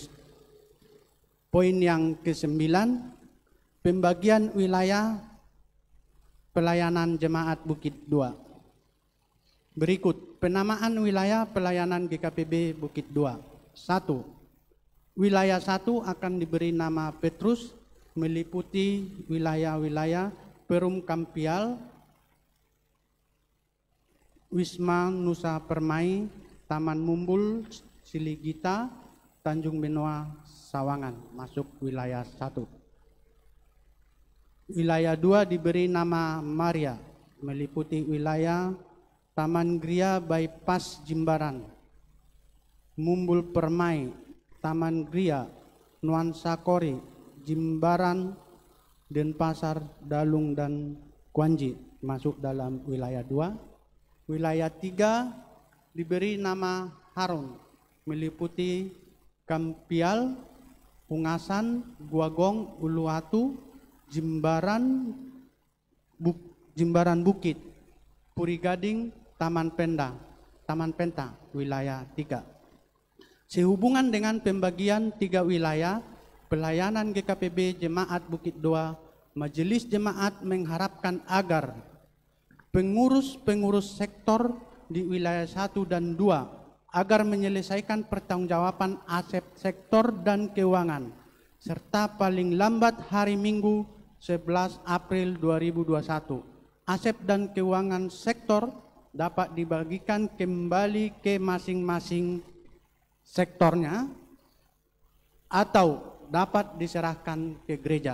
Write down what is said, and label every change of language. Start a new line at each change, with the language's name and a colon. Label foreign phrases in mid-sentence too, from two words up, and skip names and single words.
Indonesian: Poin yang ke-9, pembagian wilayah pelayanan jemaat Bukit Dua. Berikut penamaan wilayah pelayanan GKPB Bukit Dua. 1. Wilayah 1 akan diberi nama Petrus, meliputi wilayah-wilayah Perum Kampial, Wisma Nusa Permai, Taman Mumbul, Siligita, Tanjung Benoa, Sawangan, masuk wilayah 1. Wilayah 2 diberi nama Maria, meliputi wilayah Taman Gria Bypass Jimbaran, Mumbul Permai, Taman Gria, Nuansa Kori, Jimbaran, Denpasar, Dalung, dan Kuanji, masuk dalam wilayah 2. Wilayah 3 diberi nama Harun, meliputi Kampial, Ungasan, Guagong, Uluwatu, Jimbaran Bukit, Puri Gading, Taman Penta, wilayah 3. Sehubungan dengan pembagian 3 wilayah pelayanan GKPB Jemaat Bukit Dua, Majelis Jemaat mengharapkan agar pengurus-pengurus sektor di wilayah 1 dan 2 agar menyelesaikan pertanggungjawaban aset sektor dan keuangan serta paling lambat hari Minggu 11 April 2021 aset dan keuangan sektor dapat dibagikan kembali ke masing-masing sektornya atau dapat diserahkan ke gereja.